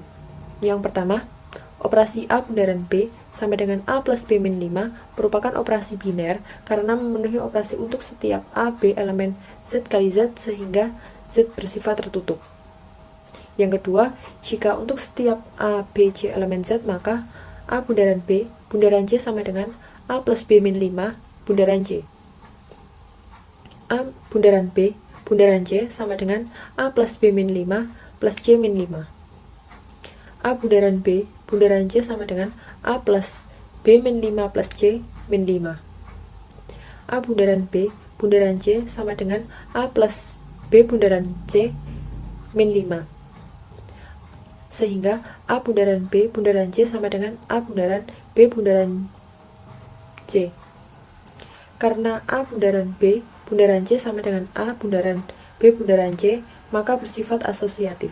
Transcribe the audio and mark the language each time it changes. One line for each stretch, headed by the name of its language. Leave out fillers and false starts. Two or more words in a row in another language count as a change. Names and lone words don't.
Indonesian: Yang pertama, operasi A bundaran B sama dengan A plus B min 5 merupakan operasi biner karena memenuhi operasi untuk setiap A, B elemen Z kali Z sehingga Z bersifat tertutup. Yang kedua, jika untuk setiap A, B, C elemen Z maka A bundaran B, bundaran C sama dengan A plus B min 5, bundaran C. A bundaran B, bundaran C sama dengan A plus B min 5 plus C min 5. A bundaran B, bundaran C sama dengan A plus B min 5 plus C min 5. A bundaran B, bundaran C sama dengan A plus B bundaran C min 5. Sehingga A bundaran B, bundaran C sama dengan A bundaran B bundaran C. Karena A bundaran B, bundaran C sama dengan A bundaran B bundaran C, maka bersifat asosiatif.